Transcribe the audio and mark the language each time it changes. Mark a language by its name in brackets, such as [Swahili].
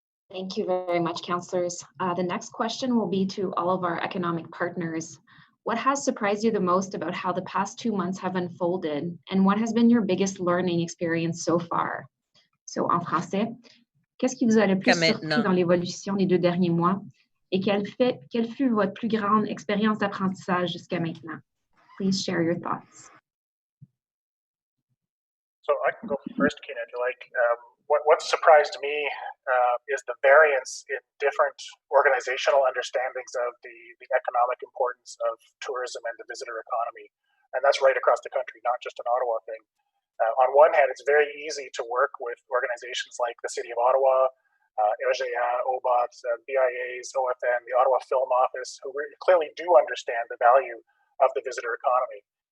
[English] Thank you very much, councillors. The next question will be to all of our economic partners. What has surprised you the most about how the past 2 months have unfolded, and what has been your biggest learning experience so far? [French] So, en français, qu'est-ce qui vous a le plus surpris dans l'évolution des 2 derniers mois, et quelle fut votre plus grande expérience d'apprentissage jusqu'à maintenant? [English] Please share your thoughts. So I can go first, Keena, if you like. What surprised me is the variance in different organizational understandings of the economic importance of tourism and the visitor economy. And that's right across the country, not just an Ottawa thing. On one hand, it's very easy to work with organizations like the City of Ottawa, RGA, OBOT, BIAs, OFN, the Ottawa Film Office, who clearly do understand the value of the visitor economy.